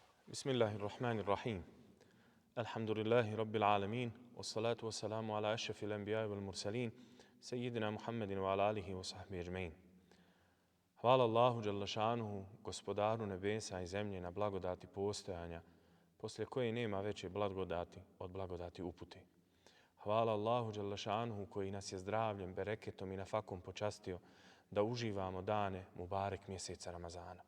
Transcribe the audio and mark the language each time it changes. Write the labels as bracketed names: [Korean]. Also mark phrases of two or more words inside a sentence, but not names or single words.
[Arabic] بسم الله الرحمن الرحيم. الحمد لله رب العالمين. والصلاة والسلام على أشرف الأنبياء والمرسلين. سيدنا محمد وعلى آله وصحبه أجمعين. [Bosnian] Hvala Allahu [Arabic] جل شأنه, [Bosnian] gospodaru nebesa i zemlje na blagodati postojanja, poslije koje nema veće blagodati od blagodati upute. Hvala Allahu [Arabic] جل شأنه [Bosnian] koji nas je zdravljem, bereketom i nafakom počastio da uživamo dane mubarek mjeseca Ramazana.